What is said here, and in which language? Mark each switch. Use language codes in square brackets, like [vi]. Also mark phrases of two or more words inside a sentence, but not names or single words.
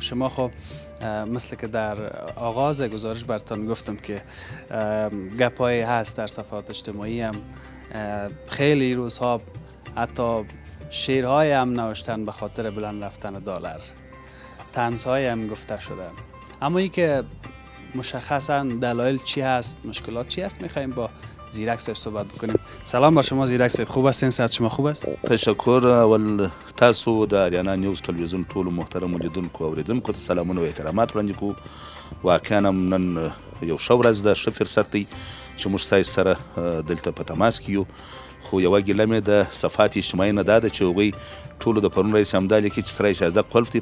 [fa] شما خب مثل که در آغاز گزارش براتون گفتم که گپایی هست در صفحات اجتماعی هم، خیلی روزها حتی شعرهای هم نوشتن به خاطر بلند رفتن دلار، طنزهای هم گفته شده. اما ای که مشخصا دلایل چی هست، مشکلات چی هست، میخوایم با زیرک صاحب صحبت بکنیم. سلام بر شما زیرک صاحب، خوب هستین؟ صحت شما خوب است؟ تشکر. [ps] اول تاسو د آریانا نیوز تلویزیون ټول محترم لیدونکو او اوریدونکو ته سلامونه او احترامات وړاندې کوو. واقعا نن یو ښه ورځ ده، ښه فرصت دی چې موږ ستاسو سره دلته په تماس کې یو. خو یوه ګیله مې د [fa] صفحات اجتماعي [ps] نه دا ده چې هغوی ټولو د پرون رئیس همدا لیکي چې سرای شاهزاده قلف دی.